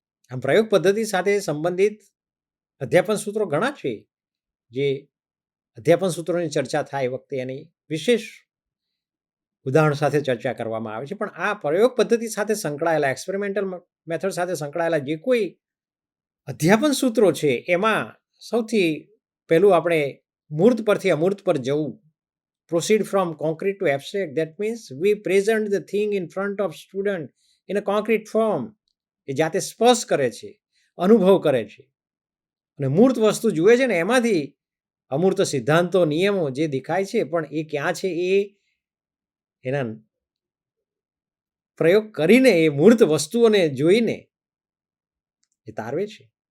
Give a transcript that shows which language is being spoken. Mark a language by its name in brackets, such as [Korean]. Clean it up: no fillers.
[Gujarati] આમ પ્રયોગ પદ્ધતિ સાથે સંબંધિત અધ્યાપન સૂત્રો ઘણા છે, જે અધ્યાપન સૂત્રોની ચર્ચા થાય વખતે એની વિશેષ ઉદાહરણ સાથે ચર્ચા કરવામાં આવે છે. પણ આ પ્રયોગ પદ્ધતિ સાથે સંકળાયેલા, એક્સપેરિમેન્ટલ મેથડ સાથે સંકળાયેલા જે કોઈ અધ્યાપન સૂત્રો છે એમાં સૌથી પહેલું આપણે મૂર્ત પરથી અમૂર્ત પર જવું. [English] Proceed from concrete to abstract. That means we present the thing in front of student in a concrete form. [Gujarati] એ જાતે સ્પર્શ કરે છે, અનુભવ કરે છે અને મૂર્ત વસ્તુ જુએ છે ને એમાંથી અમૂર્ત સિદ્ધાંતો, નિયમો જે દેખાય છે, પણ એ ક્યાં છે એ એના પ્રયોગ કરીને એ મૂર્ત વસ્તુઓને જોઈને એ તારવે છે.